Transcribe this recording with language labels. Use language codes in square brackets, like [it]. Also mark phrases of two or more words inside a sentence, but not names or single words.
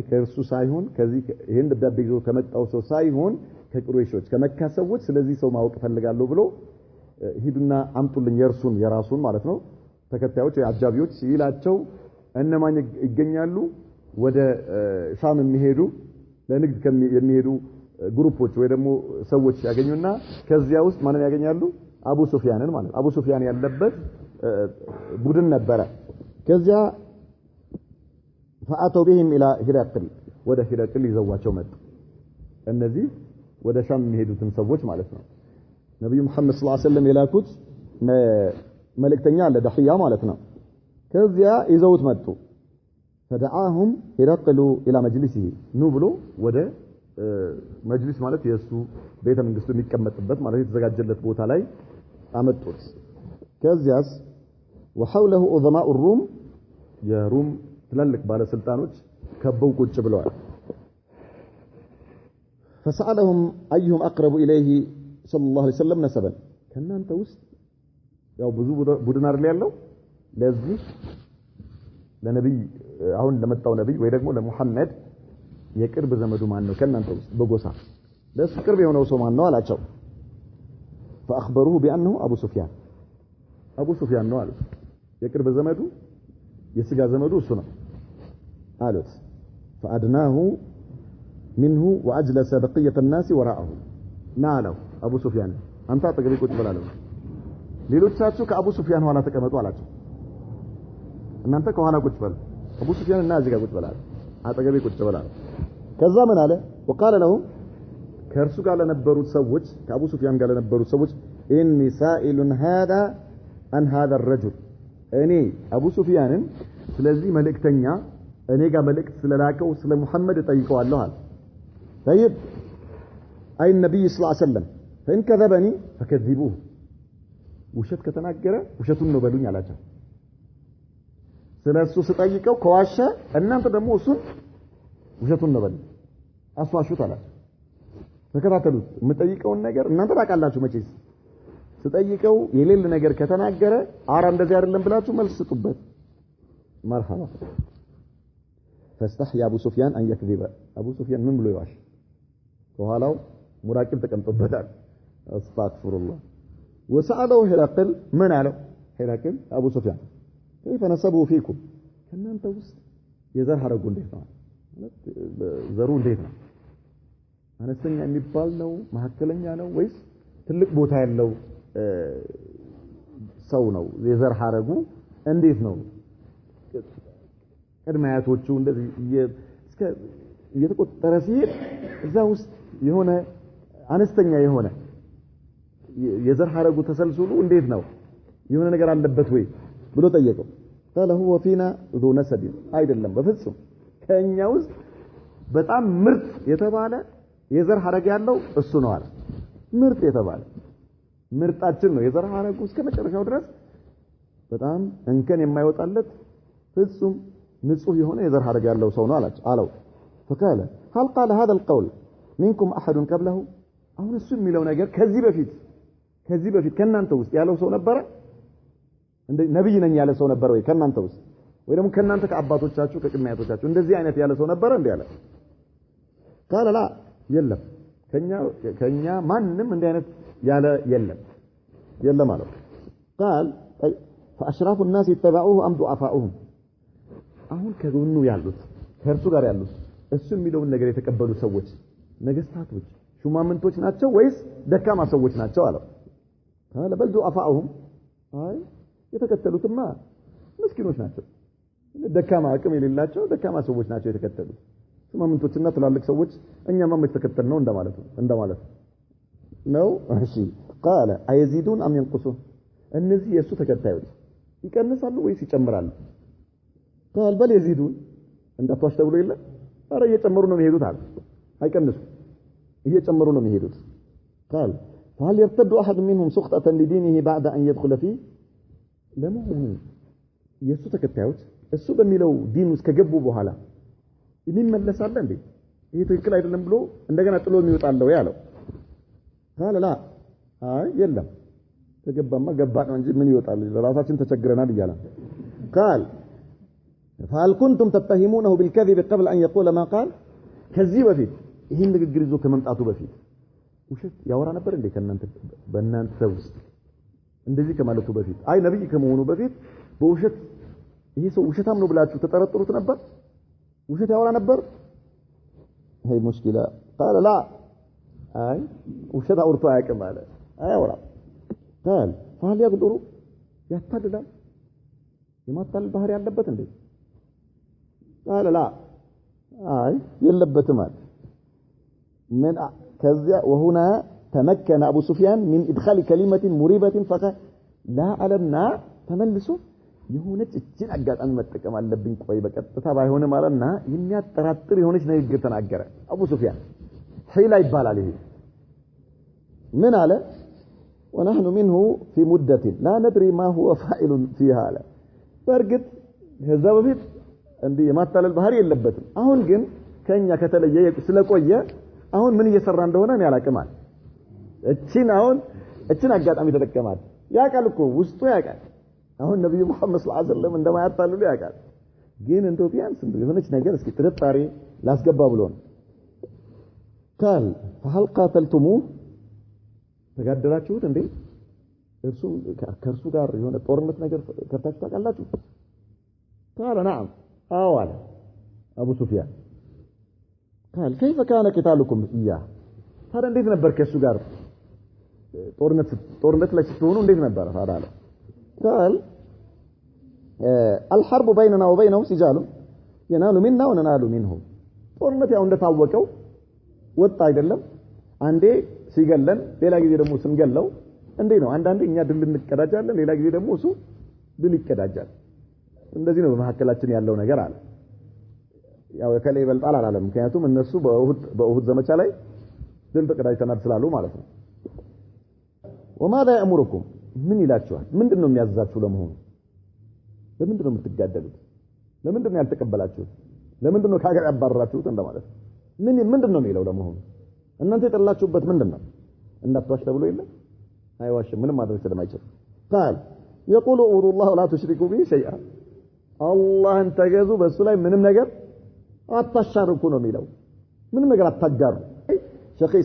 [am] ከእርሱ ሳይሆን ከዚህ ይሄን ደብዳቤ ይዞ ከመጣው ሰው ሳይሆን ከቁረይሾች ከመካ ሰዎች ስለዚህ ሰው ማወቅ ፈልጋለሁ ብሎ ሂዱና አምጡልኝ የርሱን የራሱን ማለት ነው ተከታዮች አጃቢዎች ሲላቸው እነማን ይገኛሉ ወደ ሻም የሚሄዱ ለንግድ የሚሄዱ ግሩፖች ወይ ደግሞ ሰዎች ያገኙና ከዚያ ውስጥ ማንን ያገኛሉ አቡ ሱፊያንን ማለት አቡ ሱፊያን ያለበት ቡድን ነበረ ከዚያ [ar] فأتوا بهم إلى هرقل وده هرقل [am] يزواቸው መጡ እነዚህ ወደ ሻም የሚሄዱትን ሰዎች ማለት ነው ነብዩ መሐመድ [ar] صلى الله عليه وسلم [am] የላኩት መልእክተኛ አለ ደህያ ማለት ነው ከዚያ ይዘውት መጡ [ar] فدعاهم هرقل إلى مجلسه [am] ኑ ብሎ ወደ መጅሊስ ማለት የሱ ቤተ መንግስቱ የሚቀመጥበት ማለት የተዘጋጀለት ቦታ ላይ አመጡት ከዚያስ [ar] وحوله عظماء الروم [am] የሩም ትላልቅ ባለስልጣኖች ከበው ቁጭ ብለዋል [ar] فسألهم أيهم أقرب إليه صلى الله عليه وسلم نسبا [am] ከናንተ ውስጥ ያው ብዙ ቡድን አይደል ያለው ለዚህ ለነብይ አሁን ለመጣው ነብይ ወይ ደግሞ ለሙሐመድ የቅርብ ዘመዱ ማን ነው ከናንተ ውስጥ በጎሳ ለሱ ቅርብ የሆነው ሰው ማን ነው አላቸው [ar] فأخبروه بأنه أبو سفيان [am] ነው አሉት የቅርብ ዘመዱ የስጋ ዘመዱ እሱ ነው አሉት [ar] فأدناه منه وأجلس بقية الناس وراءه نالو أبو سفيان أنت [am] አጠገቤ ቁጭ ብላለህ ሌሎቻችሁ ከአቡ ሱፊያን ኋላ ተቀመጡ አላቸው እናንተ ከኋላ ቁጭ በሉ አቡ ሱፊያን እና እዚህ ጋር ቁጭ በላል አጠገቤ ቁጭ በላል ከዛ ምን አለ [ar] وقال لهم [am] ከእርሱ ጋር ለነበሩት ሰዎች ከአቡ ሱፊያን ጋር ለነበሩት ሰዎች [ar] إني سائل هذا عن هذا الرجل [am] እኔ አቡ ሱፊያንን ስለዚህ መልእክተኛ እኔ ጋር መልእክት ስለላከው ስለ ሙሐመድ ጠይቀዋለሁ አለ طيب አይ ነብይ [ar] صلى الله عليه وسلم فإن كذبني فكذبوه [am] ውሸት ከተናገረ ውሸቱን ነው በሉኝ አላቸው ስለሱ ስጠይቀው ከዋሸ እናንተ ደግሞ እሱን ውሸቱን ነው በሉኝ አስዋሹት አላቸው ተከታተሉት የምጠይቀውን ነገር እናንተ ታውቃላችሁ መቼስ ስጠይቀው የሌለ ነገር ከተናገረ አራ እንደዚህ አይደለም ብላችሁ መልስ ስጡበት [ar] مرحبا فاستحيا ابو سفيان ان يكذب ابو سفيان [am] ምን ብሎ ይዋሽ ከኋላው ሙራቂብ ተቀምጦበታል [ar] استغفرالله وسأله هرقل من على هرقل ابو سفيان كيف نسبه فيكم [am] ከናንተ ውስጥ የዘር ሐረጉ እንዴት ነው ማለት ዘሩ እንዴት ነው አነስተኛ የሚባል ነው መሐከለኛ ነው ወይስ ትልቅ ቦታ ያለው ሰው ነው የዘር ሐረጉ እንዴት ነው ቀድማያቶቹ እንደዚህ እስከ እየተቆጠረ ሲሄድ እዛ ውስጥ የሆነ አነስተኛ የሆነ የዘር ሐረጉ ተሰልስሉ እንዴት ነው የሆነ ነገር አለበት ወይ ብሎ ጠየቀው قال [ar] هو فينا ذو نسب [am] አይደለም በፍጹም ከኛ ውስጥ በጣም ምርጥ የተባለ የዘር ሐረግ ያለው እሱ ነው አለ ምርጥ የተባለ ምርጣችን ነው የዘር ሐረጉ እስከ መጨረሻው ድረስ በጣም እንከን የማይወጣለት ፍጹም ንጹህ የሆነ የዘር ሐረግ ያለው ሰው ነው አለው [ar] فقال هل قال هذا القول منكم احد قبله [am] አሁን እሱ የሚለው ነገር ከዚህ በፊት ከናንተ ውስጥ ያለው ሰው ነበር እንደ ነብይ ነኝ ያለ ሰው ነበር ወይ ከናንተ ውስጥ ወይ ደግሞ ከናንተ ከአባቶቻችሁ ከቅድሚያቶቻችሁ እንደዚህ አይነት ያለ ሰው ነበር እንዴ ያለ [ar] قال لا [am] የለም ከኛ ማንንም እንዲህ አይነት ያለ የለም ማለት [ar] قال فاشراف الناس يتبعوه ام ضعفاؤهم [am] አሁን ከጎኑ ያሉት ከእርሱ ጋር ያሉት እሱ የሚለውን ነገር የተቀበሉ ሰዎች ነገስታቶች ሹማምንቶች ናቸው ወይስ ደካማ ሰዎች ናቸው አለው [ar] قال بل ضعفاؤهم [am] አይ የተከተሉትማ ምስኪኖች ናቸው ደካማ አቅም የሌላቸው ደካማ ሰዎች ናቸው የተከተሉት ሹማምንቶችና ትላልቅ ሰዎች እኛማ መተከተል ነው እንደማለት ነው እሺ [ar] قال ايزيدون ام ينقصون [am] እነዚህ የሱ ተከታዮች ይቀንሳሉ ወይስ ይጨምራሉ [ar] قال بل يزيدون [am] እንዳትዋሽ ተብሎ የለ አረ እየጨመሩ ነው የሚሄዱት አለ አይቀንሱ እየጨመሩ ነው የሚሄዱት [ar] قال فهل يرتد احد منهم سخطة لدينه بعد ان يدخل فيه [am] ለመሆኑ የሱ ተከታዮች እሱ በሚለው ዲን ውስጥ ከገቡ በኋላ ይመለሳል እንዴ ይሄ ትክክል አይደለም ብሎ እንደገና ጥሎ የሚወጣለው ያለው [ar] قال لا [am] አይ የለም ተገባማ ገባ ነው እንጂ ምን ይወጣል ለራሳችን ተቸግረናል ይላል [ar] قال فهل كنتم تتهمونه بالكذب قبل ان يقول ما قال [am] ከዚህ በፊት ይሄን ንግግር ይዞ ከመምጣቱ በፊት ውሸት ያወራ ነበር እንዴ ከናንተ በእናንተ ውስጥ እንደዚህ ከማለቱ በፊት አይ ነብይ ከመሆኑ በፊት በውሸት ይሄ ሰው ውሸታም ነው ብላችሁ ተጠረጥሩት ነበር ውሸት ያወራ ነበር [ar] هي مشكله قال لا [am] አይ ውሸት አውርቶ አያውቅም አለ አያወራ [ar] قال فهل يقدر [am] ያታልላል የማታለል ባህሪ ያለበት እንዴ [ar] قال لا [am] አይ የለበትም አለ [ar] من كذا وهنا تمكن ابو سفيان من ادخال كلمه مريبه فقال لا علمنا [am] ተመልሶ የሆነች እችን አጋጣሚ መጠቀም አለብኝ ቆይ በቀጥታ ባይሆነ ማለትና የሚያጠራጥር የሆነች ንግግር ተናገረ አቡ ሱፊያን ሒላ ይባላል ይሄ ምን አለ [ar] ونحن منه في مدة لا ندري ما هو فاعل فيها [am] አለ በርግጥ ከዛ በፊት እንዲህ የማታለል ባህሪ የለበትም አሁን ግን ከኛ ከተለየ ስለቆየ አሁን ምን እየሰራ እንደሆነ እኔ አላቅማል እችን አጋጣሚ ተጠቀማል ያቃል እኮ ውስጡ ያቃል አሁን ነብዩ መሐመድ [ar] صلى الله عليه وسلم [am] እንደማያታልሉ ያቃል ግን እንደው ቢያንስ የሆነች ነገር እስኪ ጥርጣሬ ላስገባ ብሎ ነው [ar] قال فهل قاتلتموه [am] ተጋደላችሁት እንዴ ከእርሱ ጋር የሆነ ጦርነት ነገር ከፍታችሁ ታውቃላችሁ [ar] قال نعم [am] አዋል አቡ ሱፊያን [ar] قال كيف كان قتالكم اياه [am] ታዲያ እንዴት ነበር ከእሱ ጋር ጦርነት ላይ ስትሆኑ እንዴት ነበር ታዲያ قال [ar] الحرب بيننا وبينهم سجال ينال منا وننال منه [am] ጦርነት ያው እንደታወቀው ወጣ አይደለም አንዴ ሲገለን ሌላ ጊዜ ደግሞ ስንገለው እንዴ ነው አንዳንዴ እኛ ድል እንቀዳጃለን ሌላ ጊዜ ደግሞ እሱ ድል ይቀዳጃል እንደዚህ ነው በመሐከላችን ያለው ነገር አለ ያው ከላይ ይበልጣል አላለም ምክንያቱም እነሱ በኡሁድ ዘመቻ ላይ ድል ተቀዳጅተናል ስላሉ ማለት ነው [ar] وماذا يأمركم [am] ምን ይላችኋል ምንድነው የሚያዛችሁ ለመሆኑ ለምንድነው የምትጋደሉት ለምንድነው ያልተቀበላችሁት ለምንድነው ካገር ያባረራችሁት እንደማለት ምንድነው የሚለው ለመሆኑ እናንተ የጠላችሁበት ምንድነው እንዳትዋሽ ተብሎ የለም አይዋሽም ምንም ማድረግ ስለማይችል [ar] قال يقول اعبدوا الله ولا تشركوا به [am] شيئا አላህን ተገዙ በሱ ላይ ምንም ነገር አታሻርኩ ነው የሚለው ምንም ነገር አታጋሩ ሼኽ ኢሳ